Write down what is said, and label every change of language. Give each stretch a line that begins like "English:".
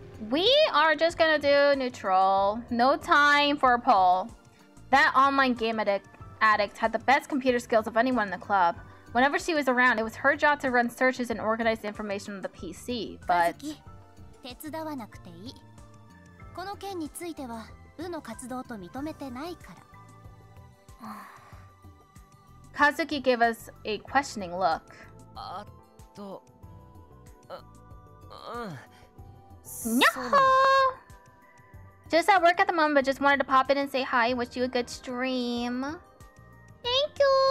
English: We are just gonna do neutral. No time for a poll. That online game addict had the best computer skills of anyone in the club. Whenever she was around, it was her job to run searches and organize the information on the PC, but...
Japanese: 手伝わなくていい。この件については部の活動と認めてないから。
English: Kazuki gave us a questioning look.
Japanese: あと、 Nyahoo!
English: Just at work at the moment, but just wanted to pop in and say hi. Wish you a good stream. Thank you!